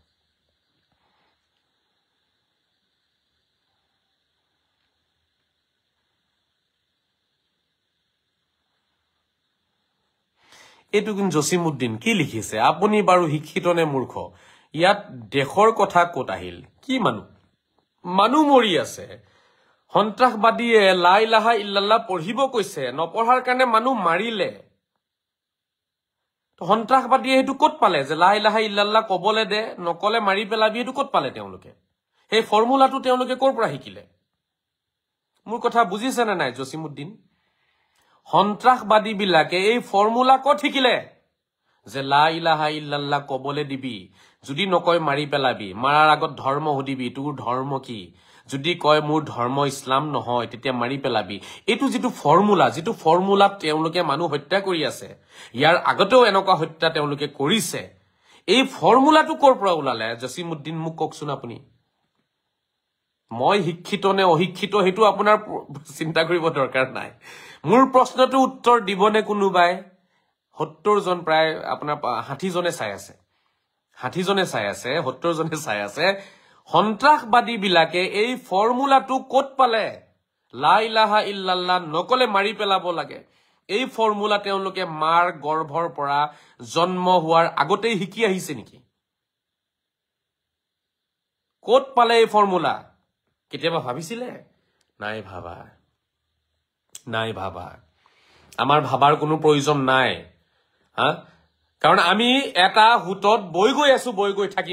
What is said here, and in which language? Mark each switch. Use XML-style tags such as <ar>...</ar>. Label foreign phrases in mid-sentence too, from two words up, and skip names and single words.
<as>এইটো কিন্তু জসিমউদ্দিন কি লিখিছে আপুনি বাৰু শিক্ষিত নে মূৰ্খ ইয়াত দেশৰ কথা ক'ত আহিল কি মানুহ মৰি আছে সন্ত্ৰাসবাদীয়ে</as> <ar>لَا إِلَٰهَ إِلَّا اللَّهُ</ar> <as>পঢ়িব কৈছে নপঢ়াৰ কাৰণে মানুহ মাৰিলে তো সন্ত্ৰাসবাদীয়ে হেতু ক'ত পালে যে</as> <ar>لَا إِلَٰهَ إِلَّا اللَّهُ</ar> <as>কবলে দে নকলে মাৰি পেলাবি হেতু ক'ত পালে তেওঁলোকে সেই ফৰ্মুলাটো তেওঁলোকে ক'ৰ পৰা শিকিলে মোৰ কথা বুজিছে নে নাই জসিমউদ্দিন সন্ত্ৰাসবাদী বিলাকে এই ফৰ্মুলা ক'ত শিকিলে যে</as> <ar>لَا إِلَٰهَ إِلَّا اللَّهُ</ar> <as>কবলে দিবি যদি নকয় মাৰি পেলাবি মাৰাৰ আগত ধৰ্ম হুদিবি তোৰ ধৰ্ম কি যদি কয় মোৰ ধৰ্ম ইছলাম নহয় তেতিয়া মাৰি পেলাবি এটো যেটো ফৰ্মুলা তেওঁলোকে মানুহ হত্যা কৰি আছে ইয়াৰ আগতেও এনেকুৱা হত্যা তেওঁলোকে কৰিছে এই ফৰ্মুলাটো ক'ৰ পৰা ওলালে জসিমউদ্দিন মোক কওকচোন আপুনি মই শিক্ষিত নে অশিক্ষিত হেতু আপোনাৰ চিন্তা কৰিব দৰকাৰ নাই মোৰ প্ৰশ্নটো উত্তৰ দিবনে কোনোবাই 70 জন প্ৰায় আপোনাৰ 60 জনে চাই আছে 60 জনে চাই আছে 70 জনে চাই আছে সন্ত্ৰাসবাদী বিলাকে এই ফৰ্মুলাটো ক'ত পালে</as> <ar>لَا إِلَٰهَ إِلَّا اللَّهُ</ar> <as>নকলে মাৰি পেলাব লাগে এই ফৰ্মুলা তেওঁলোকে মাৰ গৰ্ভৰ পৰা জন্ম হোৱাৰ আগতেই শিকি আহিছে নেকি ক'ত পালে এই ফৰ্মুলা কেতিয়াবা ভাবিছিলে নাই ভাবা আমাৰ ভাবার কোনো প্ৰয়োজন নাই কাৰণ আমি এটা হুটত বৈ গৈ থাকিম</as>